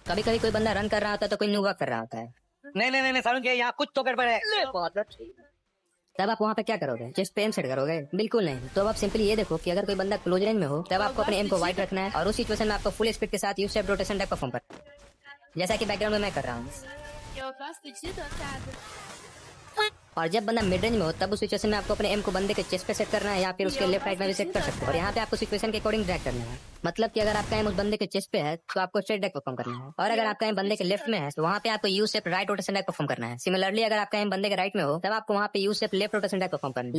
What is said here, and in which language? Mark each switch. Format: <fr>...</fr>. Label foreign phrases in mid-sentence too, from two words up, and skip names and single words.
<hi>कभी कभी कोई बंदा रन कर रहा होता है तो कोई न्यू वर्क कर रहा होता है। नहीं सारुण के यहाँ कुछ तो गड़बड़ है। तब आप वहाँ पे क्या करोगे? चेस्ट पे</hi> <en>aim set</en> <hi>करोगे? बिल्कुल नहीं। तो अब आप सिंपली ये देखो कि अगर कोई बंदा</hi> <en>close range</en> <hi>में हो, तब आपको अपने एम को वाइड रखना है और उस सिचुएशन में आपको</hi> <en>full speed</en> <hi>के साथ</hi> <en>U shape rotation type perform</en> <hi>करना है, जैसा कि बैकग्राउंड में मैं कर रहा हूँ।</hi> <pt>Eu gosto de dotado.</pt> <hi>और जब बंदा</hi> <en>mid range</en> <hi>में हो, तब उस सिचुएशन में आपको अपने एम को बंदे के चेस्ट पे सेट करना है या फिर उसके</hi> <en>left right</en> <hi>में भी सेट कर सकते हो। और यहाँ पे आपको सिचुएशन के</hi> <en>according drag</en> <hi>करना है। मतलब कि अगर आपका एम उस बंदे के चेस्ट पे है तो आपको</hi> <en>straight drag perform</en> <hi>करना है, और अगर आपका एम बंदे के लेफ्ट में है तो वहाँ पे आपको</hi> <en>U shape right rotation drag perform</en> <hi>करना है। सिमिलरली अगर आपका एम बंदे के राइट में हो, तब आपको वहाँ पे</hi> <en>U shape left rotation drag perform</en> <hi>करना है।</hi>